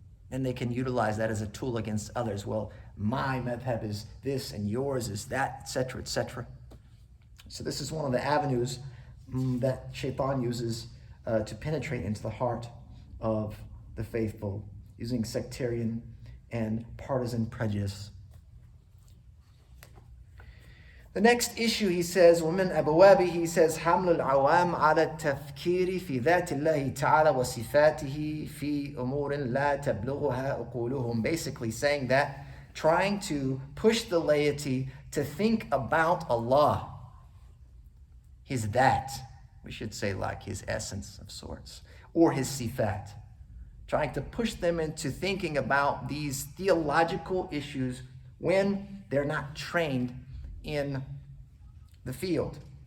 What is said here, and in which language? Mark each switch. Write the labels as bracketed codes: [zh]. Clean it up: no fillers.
[en] And they can utilize that as a tool against others. Well, my madhab is this and yours is that, etc., etc. So this is one of the avenues that Shaitan uses to penetrate into the heart of the faithful, using sectarian and partisan prejudice. The next issue, he says, [ar] وَمِنْ أَبْوَابِهِ, he says, حَمْلُ الْعَوَامِ عَلَى التَّفْكِيرِ فِي ذَاتِ اللَّهِ تَعَالَى وَصِفَاتِهِ فِي أُمُورٍ لَا تَبْلُغُهَا عُقُولُهُم. [en] Basically saying that, trying to push the laity to think about Allah, his that, we should say like his essence of sorts, or his sifat. Trying to push them into thinking about these theological issues when they're not trained in the field.